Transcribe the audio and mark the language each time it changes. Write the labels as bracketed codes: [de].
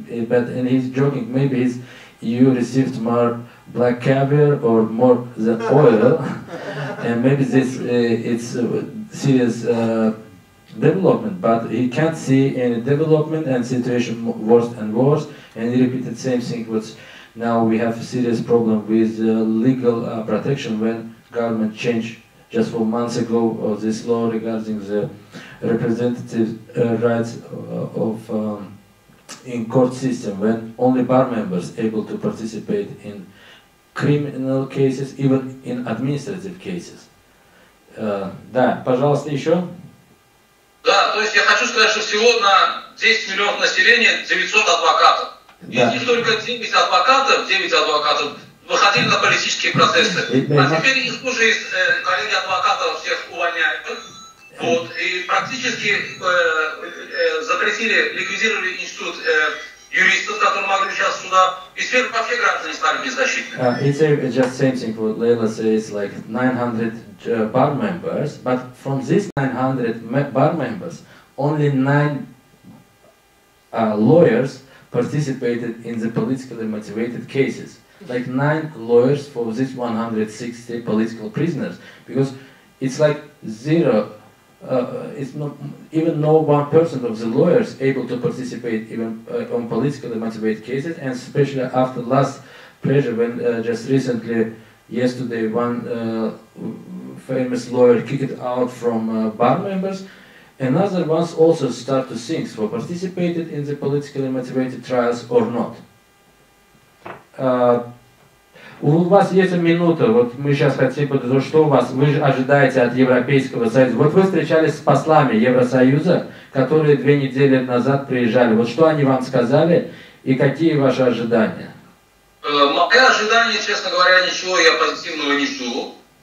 [en] And he's joking, maybe you received more black caviar or more than oil, and maybe this it's serious development, but he can't see any development and situation worse and worse, and he repeated the same thing, which now we have a serious problem with legal protection when government changed just 4 months ago this law regarding the representative rights of in court system, when only bar members able to participate in criminal cases, even in administrative cases. [ru] Да, пожалуйста, еще. Да, то есть я хочу сказать, что всего на 10 миллионов населения 900 адвокатов. Из них только 9 адвокатов выходили на политические процессы. А теперь их уже из коллеги адвокатов всех увольняют. Вот, и практически запретили, ликвидировали институт юристов, которые могли сейчас в судах, и теперь вообще граждане стали беззащитными. [en] It's just same thing what Leyla says, like 900 bar members, but from these 900 bar members, only 9 lawyers participated in the politically motivated cases. Like 9 lawyers for these 160 political prisoners, because it's like zero. It's not even no 1% of the lawyers able to participate even on politically motivated cases, and especially after last pressure when just recently, yesterday, one famous lawyer kicked out from bar members, another ones also start to think for participated in the politically motivated trials or not. [ru] У вас есть минута, вот мы сейчас хотим, что у вас, вы же ожидаете от Европейского Союза. Вот вы встречались с послами Евросоюза, которые 2 недели назад приезжали. Вот что они вам сказали и какие ваши ожидания? Мои ожидания, честно говоря, ничего я позитивного не жду.